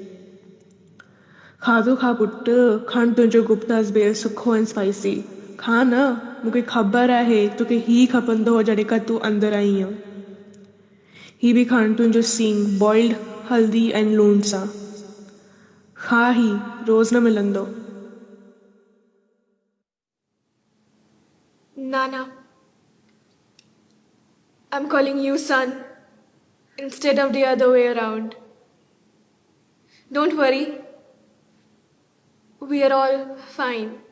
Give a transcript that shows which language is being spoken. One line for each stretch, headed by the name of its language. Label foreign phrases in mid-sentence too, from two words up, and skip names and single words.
Sindhi: खाधो खा पुट खण तुंहिंजो गुप्तास बेल सुखो ऐं स्पाइसी खा न मूंखे ख़बर आहे तोखे ही खपंदो हो जॾहिं खां तूं अंदरि आई आहीं ही बि खण तुंहिंजो सींग बॉइल्ड हल्दी ऐं लूण सां खा ही रोज़ न मिलंदो
English: Nana, I'm calling you son instead of the other way around. Don't worry. We are all fine.